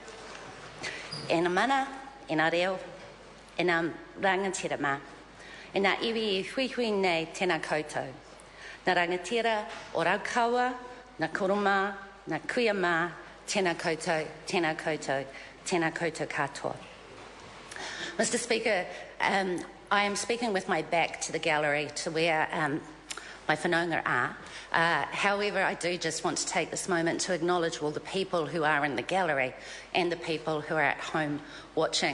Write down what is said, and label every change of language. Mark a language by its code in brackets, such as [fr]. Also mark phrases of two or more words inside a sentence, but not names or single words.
[mi] E nā mana, e nā reo, e nā rangatira mā, e nā iwi I hui nei tēnā koutou. Nā rangatira o Raukawa, nā koroma, nā kuia mā, tēnā koutou, tēnā koutou, tēnā koutou katoa. [en] Mr Speaker, I am speaking with my back to the gallery to where my whanaunga are. However, I do just want to take this moment to acknowledge all the people who are in the gallery and the people who are at home watching.